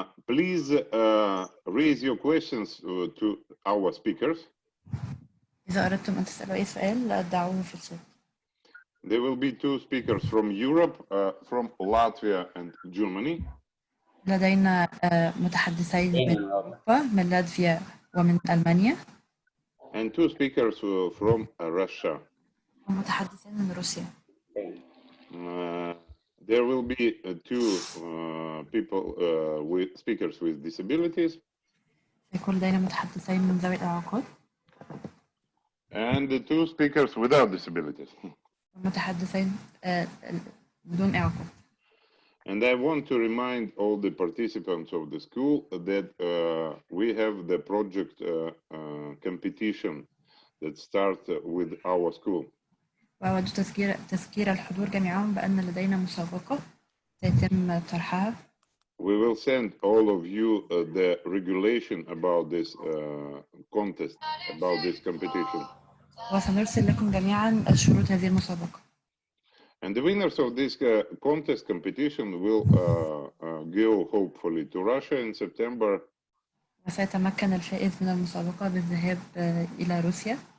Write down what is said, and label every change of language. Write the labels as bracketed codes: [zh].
[en] Please raise your questions to our speakers. [ar] إذا أردتم أن تسألوا أي سؤال دعوه في الشات. [en] There will be two speakers from Europe, from Latvia and Germany. [ar] لدينا متحدثين من أوروبا من لاتفيا ومن ألمانيا. [en] And two speakers from Russia. [ar] ومتحدثين من روسيا. [en] There will be two people with speakers with disabilities. [ar] يكون لدينا متحدثين من ذوي الإعاقات. [en] And the two speakers without disabilities. [ar] متحدثين بدون إعاقات. [en] And I want to remind all the participants of the school that we have the project competition that starts with our school. [ar] وأود تذكير الحضور جميعهم بأن لدينا مسابقة سيتم طرحها. [en] We will send all of you the regulation about this contest, about this competition. [ar] وسنرسل لكم جميعا شروط هذه المسابقة. [en] And the winners of this contest competition will go hopefully to Russia in September. [ar] وسيتمكن الفائز من المسابقة بالذهاب إلى روسيا.